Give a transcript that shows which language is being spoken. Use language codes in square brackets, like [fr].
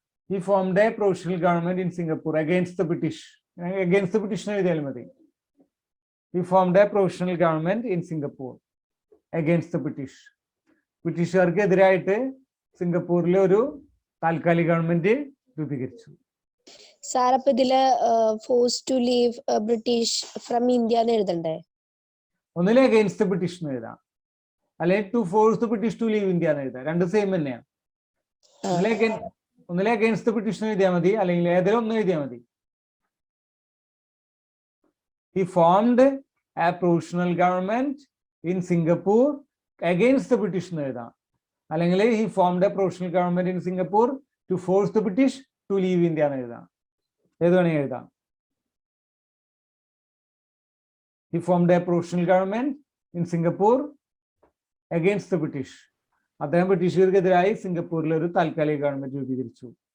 [en] He formed a provisional government in Singapore against the British. Against the British [ml] എഴുതിയാലും മതി. [en] He formed a provisional government in Singapore against the British. [ml] ബ്രിട്ടീഷുകാർക്ക് എതിരായിട്ട് സിംഗപ്പൂരിലെ ഒരു താൽക്കാലിക government രൂപീകരിച്ചു. Sir അപ്പൊ ഇതില് [en] force to leave British from India [ml] എന്ന് എഴുതണ്ടേ? ഒന്നിലെ [en] against British [ml] എന്ന് എഴുതാം, അല്ലെങ്കിൽ [en] to force the British to leave India [ml] എന്ന് എഴുതാം. രണ്ട് സെയിം തന്നെയാണ്. ഒന്നിലെ [en] against British [ml] എഴുതിയാൽ മതി, അല്ലെങ്കിൽ ഏതെങ്കിലും ഒന്ന് എഴുതിയാൽ മതി. [en] He formed a provisional government in Singapore against the British [ml] എന്ന് എഴുതാം, അല്ലെങ്കിൽ [en] he formed a provisional government in Singapore to force the British to leave India [ml] എന്ന് എഴുതാം. ഏത് വേണമെങ്കിൽ എഴുതാം. [en] He formed a provisional government in Singapore against the British. [ml] അദ്ദേഹം ബ്രിട്ടീഷുകാർക്കെതിരായി സിംഗപ്പൂരിൽ ഒരു താൽക്കാലിക ഗവൺമെന്റ് രൂപീകരിച്ചു.